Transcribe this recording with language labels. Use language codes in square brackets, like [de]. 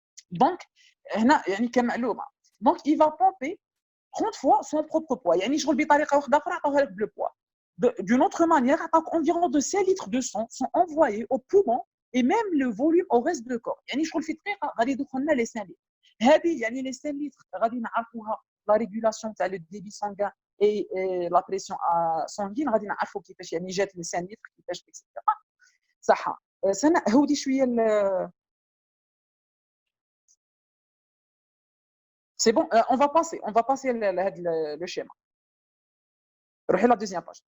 [ar] Donc, يعني كمعلومة. [fr] Donc, il va pomper 30 fois son propre poids. [ar] يعني شغل بطريقة واحدة أخرى عطاوها لك le poids. [fr] D'une autre manière, environ de 5 litres de sang sont envoyés aux poumons et même le volume au reste du corps. [ar] يعني شغل في دقيقة غادي يدخل لنا les 5 litres. [fr] هذه يعني les 5 litres غادي نعرفوها la régulation تاع le débit sanguin et la pression sanguine [ar] غادي نعرفوا كيفاش يعني جات [fr] les 5 litres كيفاش etc. [ar] صح. سنة هودي شوية [fr] C'est bon, on va passer le schéma. La deuxième page.